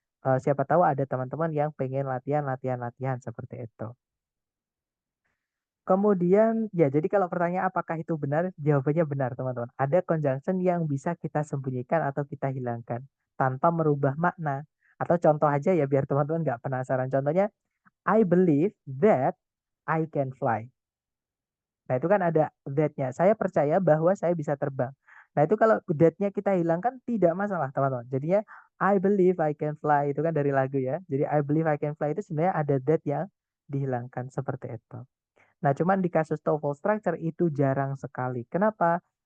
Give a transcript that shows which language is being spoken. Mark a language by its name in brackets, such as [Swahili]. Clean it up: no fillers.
[Indonesian] Siapa tahu ada teman-teman yang pengen latihan seperti itu. Kemudian, ya jadi kalau pertanyaan apakah itu benar? Jawabannya benar, teman-teman. Ada conjunction yang bisa kita sembunyikan atau kita hilangkan tanpa merubah makna. Atau contoh aja ya biar teman-teman nggak penasaran. Contohnya, [English] I believe that I can fly. [Indonesian] Nah, itu kan ada that-nya. Saya percaya bahwa saya bisa terbang. Nah, itu kalau that-nya kita hilangkan tidak masalah, teman-teman. Jadinya [English] I believe I can fly [Indonesian] itu kan dari lagu ya. Jadi [English] I believe I can fly [Indonesian] itu sebenarnya ada that yang dihilangkan seperti itu. Nah, cuman di kasus TOEFL structure itu jarang sekali. Kenapa?